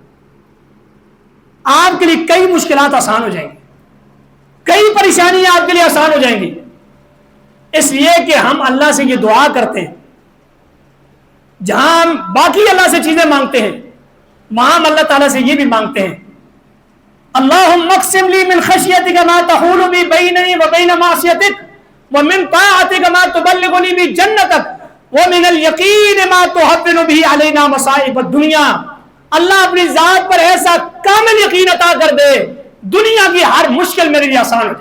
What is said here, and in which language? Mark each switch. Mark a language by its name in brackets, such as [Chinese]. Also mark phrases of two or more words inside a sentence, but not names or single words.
[Urdu] آپ کے لیے کئی مشکلات آسان ہو جائیں گی, کئی پریشانیاں آپ کے لیے آسان ہو جائیں گی. اس لیے کہ ہم اللہ سے یہ دعا کرتے ہیں, جہاں ہم باقی اللہ سے چیزیں مانگتے ہیں وہاں ہم اللہ تعالیٰ سے یہ بھی مانگتے ہیں [Arabic] اللہم اقسم لی من خشیتک ما تحول بی بینی و بین معصیتک ومن طاعتک ما تبلغنی بی جنتک ومن الیقین ما تحون بی علینا مصائب الدنیا. [Urdu] اللہ اپنی ذات پر ایسا کامل یقین عطا کر دے دنیا کی ہر مشکل میرے لیے آسان ہو جائے.